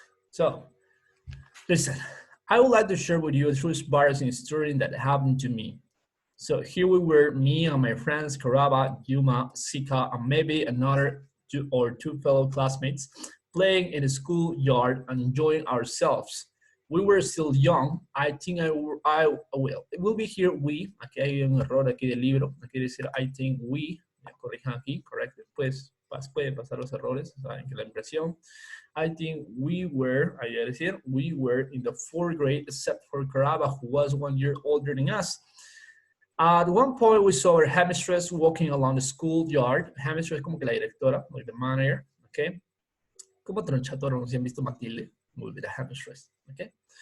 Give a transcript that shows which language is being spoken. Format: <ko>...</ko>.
<en>So, listen, I would like to share with you a true embarrassing story that happened to me. So here we were, me and my friends, Karaba, Yuma, Sika, and maybe another two fellow classmates, playing in the schoolyard and enjoying ourselves. We were still young. I think I will. It will be here we.</en> <es>Aquí hay un error aquí del libro. Quiere decir</es> <en>I think we.</en> <es>Me corrijan aquí, correcto. Pues puede pasar los errores. Saben que la impresión.</es> <en>I think we were, I decir, we were in the fourth grade, except for Karaba, who was 1 year older than us. At one point, we saw our headmistress walking along the schoolyard.</en> <es>Headmistress es como que la directora,</es> <en>like the manager, okay?</en> <es>Como tronchatora, no sé si han visto Matilde,</es> <en>will be the headmistress, okay?</en>